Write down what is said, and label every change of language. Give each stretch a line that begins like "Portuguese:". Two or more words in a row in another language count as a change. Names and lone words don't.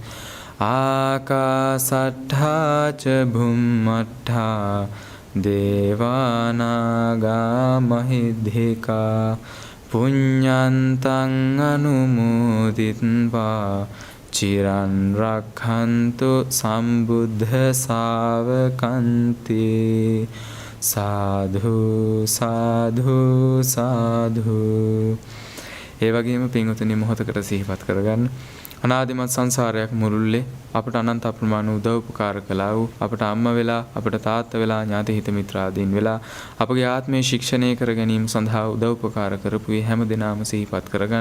Pali: ආකාසට්ඨා ච භුම්මට්ඨා දේවානාගා මහිද්దికා පුඤ්ඤන්තං අනුමෝදිත්වා චිරන් රක්ඛන්තු සම්බුද්ධ ශාවකන්ති.
Sinhala: සාධු සාධු සාධු. ඒ වගේම පින්වතුනි මොහොතකට සිහිපත් කරගන්න අනාදිමත් සංසාරයක් මුළුල්ලේ අපට අනන්ත අප්‍රමාණ උදව් උපකාර කළා වූ අපට අම්මා වෙලා අපට තාත්තා වෙලා ඥාති හිත මිත්‍රාදීන් වෙලා අපගේ ආත්මය ශික්ෂණය කර ගැනීම සඳහා උදව් උපකාර කරපු මේ හැම දිනම සිහිපත් කරගන්න.